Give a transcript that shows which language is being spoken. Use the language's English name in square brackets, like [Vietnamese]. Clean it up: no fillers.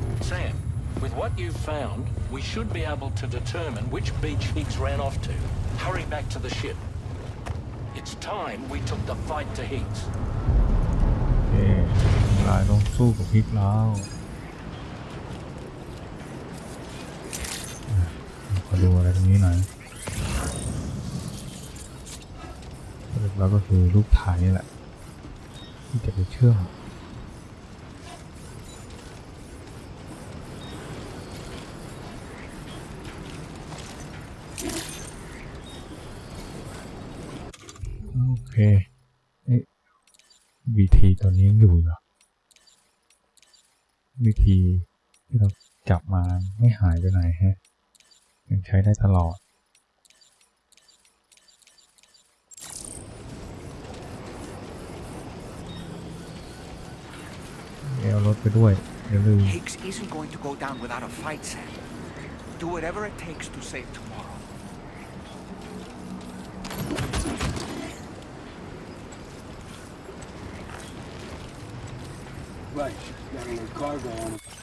[English] Sam, with what you've found, we should be able to determine which beach Higgs ran off to. Hurry back to the ship. It's time we took the fight to Higgs. [Thai] โอเคลายต้องสู้กับพิกแล้วขอดูอะไรตรงนี้หน่อยแล้วก็คือรูปถ่ายนี่แหละที่จะไปเชื่อม โอเควิธีตัวนี้ยังอยู่เหรอวิธีที่เราจับมาไม่หายไปไหนฮะยังใช้ได้ตลอดเอารถไปด้วยอย่าลืม [English] Higgs isn't going to go down without a fight, Sam. Do whatever it takes to save tomorrow. Right, got a little cargo on it.